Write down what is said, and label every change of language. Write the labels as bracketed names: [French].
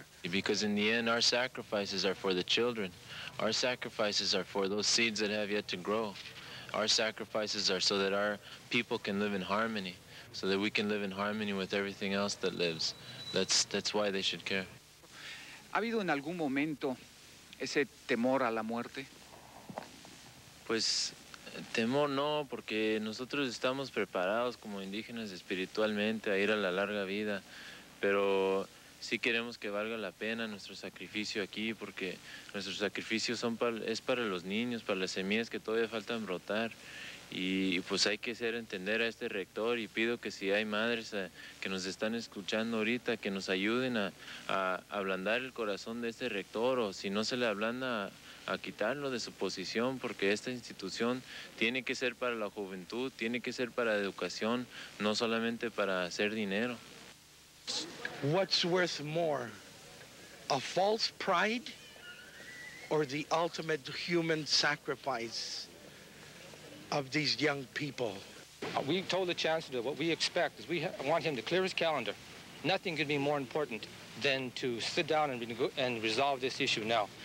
[English] Because in the end, our sacrifices are for the children. Our sacrifices are for those seeds that have yet to grow. Our sacrifices are so that our people can live in harmony, so that we can live in harmony with everything else that lives. That's why they should care. [Spanish] ¿Ha habido en algún momento ese temor a la muerte? Pues Temor no, porque nosotros estamos preparados como indígenas espiritualmente a ir a la larga vida, pero sí queremos que valga la pena nuestro sacrificio aquí, porque nuestros sacrificios es para los niños, para las semillas que todavía faltan brotar. Y pues hay que hacer entender a este rector, y pido que si hay madres que nos están escuchando ahorita, que nos ayuden a ablandar el corazón de este rector, o si no se le ablanda, a quitarlo de su posición, porque esta institución tiene que ser para la juventud, tiene que ser para educación, no solamente para hacer dinero. [English] What's worth more, a false pride or the ultimate human sacrifice of these young people? We told the chancellor what we expect is we want him to clear his calendar. Nothing could be more important than to sit down and resolve this issue now.